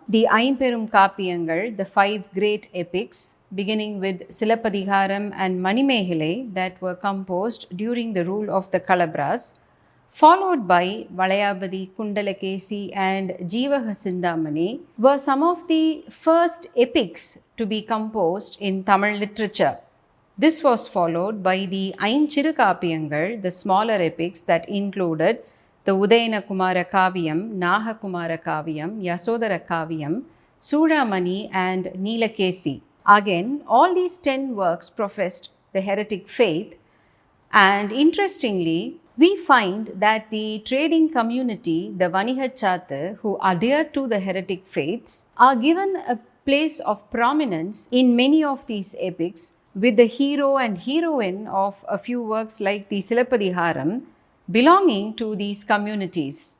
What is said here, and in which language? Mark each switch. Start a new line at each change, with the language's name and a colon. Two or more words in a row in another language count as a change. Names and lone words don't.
English: The Aimperum Kapiyangal, the five great epics, beginning with Silappadigaram and Manimehilai, that were composed during the rule of the Kalabhras, followed by Valayabadi, Kundalakesi and Jeevaha Sindhamani, were some of the first epics to be composed in Tamil literature. This was followed by the Ainchiru Kapiyangal, the smaller epics that included the Udayana Kumara Kaviyam, Naha Kumara Kaviyam, Yasodhara Kaviyam, Sudamani and Neelakesi. Again, all these 10 works professed the heretic faith, and interestingly, we find that the trading community, the Vanihachatu, who adhere to the heretic faiths, are given a place of prominence in many of these epics, with the hero and heroine of a few works like the Silappadigaram belonging to these communities.